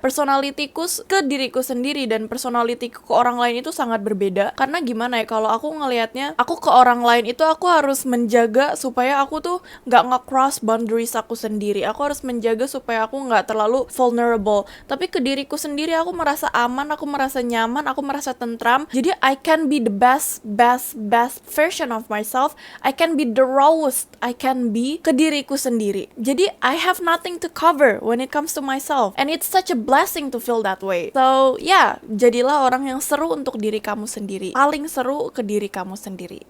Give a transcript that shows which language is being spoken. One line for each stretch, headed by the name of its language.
Indonesian: Personalitiku ke diriku sendiri dan personalitiku ke orang lain itu sangat berbeda. Karena gimana ya, kalau aku ngelihatnya, aku ke orang lain itu aku harus menjaga supaya aku tuh nggak nge-cross boundaries aku sendiri. Aku harus menjaga supaya aku nggak terlalu vulnerable. Tapi ke diriku sendiri aku merasa aman, aku merasa nyaman, aku merasa tentram. Jadi
English: I can be the best version of myself. I can be the rawest I can be
Indonesian: ke diriku sendiri. Jadi
English: I have nothing to cover when it comes to myself, and it's such a blessing to feel that way. So yeah,
Indonesian: jadilah orang yang seru untuk diri kamu sendiri, paling seru ke diri kamu sendiri.